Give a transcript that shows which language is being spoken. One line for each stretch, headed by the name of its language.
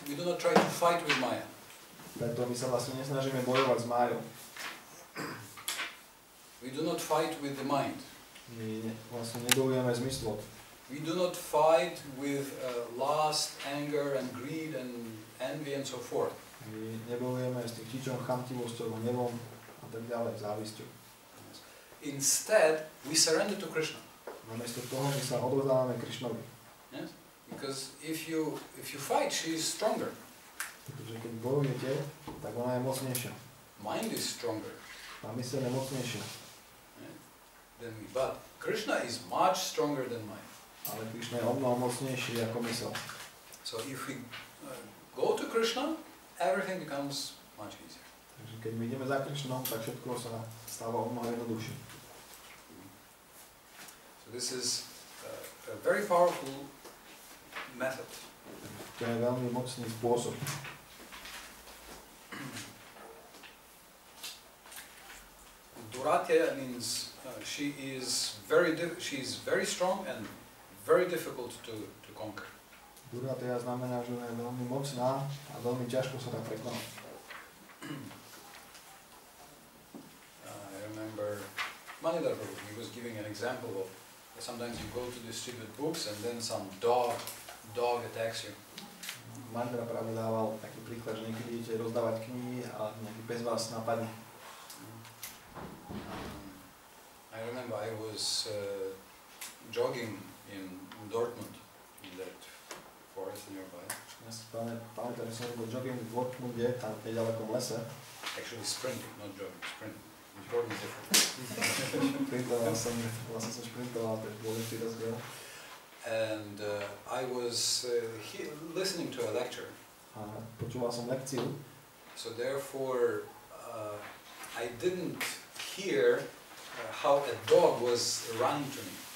English: We do not try to fight with Maya.
Slovak: Preto my sa vlastne nesnažíme bojovať s Májou.
English: We do not fight with the mind.
Slovak: My vlastne nebojujeme zmyslom.
English: We do not fight with lust, anger, and greed, and envy, and so forth.
Slovak: My nebojujeme s tým čičom, chamtivosťou, hnevom a tak ďalej, závisťou.
English: Instead, we surrender to Krishna.
Slovak: Namiesto toho my sa odovzdávame Krišnovi.
English: Yes? Because if you fight, she is stronger.
Slovak: Pretože keď bojujete, tak ona je mocnejšia.
English: Mind is stronger
Slovak: A myseľ je mocnejšia.
English: than me. But Krishna is much stronger than mind.
Slovak: Ale Krišna je omnoho mocnejší ako myseľ.
English: So if we go to Krishna, everything becomes much easier.
Slovak: Takže keď my ideme za Krišnom, tak všetko sa stáva omnoho jednoduchšie.
English: So this is a very powerful method.
Slovak: To je veľmi mocný spôsob.
English: Duratya means she is very strong and very difficult to conquer.
Slovak: Duratya znamená, že je veľmi mocná a veľmi ťažko sa dá prekonať.
English: I remember Manidhar Prabhu, he was giving an example of sometimes you go to distribute books and then some dog attacks you.
Slovak: Manidhar Prabhu dával taký príklad, že niekedy idete rozdávať knihy a nejaký pes vás napadne.
English: I remember I was jogging in Dortmund, in that forest nearby.
Slovak: Ja si pamätám, že som bol jogging v Dortmunde, tam v ďalekom lese.
English: Actually sprinting, not jogging, sprinting. Important difference.
Slovak: Šprintoval som, vlastne som šprintoval, to je dôležitý rozdiel.
English: And I was listening to a lecture.
Slovak: A počúval som lekciu.
English: So therefore, I didn't hear how a dog was running to me.